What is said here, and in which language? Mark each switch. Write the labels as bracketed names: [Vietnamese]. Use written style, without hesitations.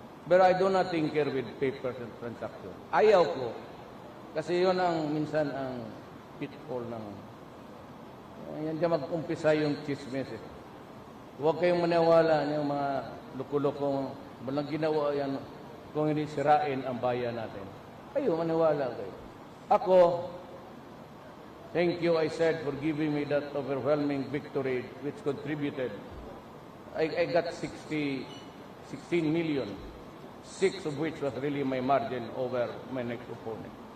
[English] But I do not tinker with papers and transaction. [Filipino] Ayaw ko. Kasi yun ang minsan ang pitfall ng yan dyan mag-umpisa yung chismes. Huwag kayong maniwala yung mga lukulokong walang ginawa yan kung hindi sirain ang bayan natin. Kayo, maniwala kayo. [English] Ako, thank you, I said, for giving me that overwhelming victory which contributed. I got 16 million, 6 of which was really my margin over my next opponent.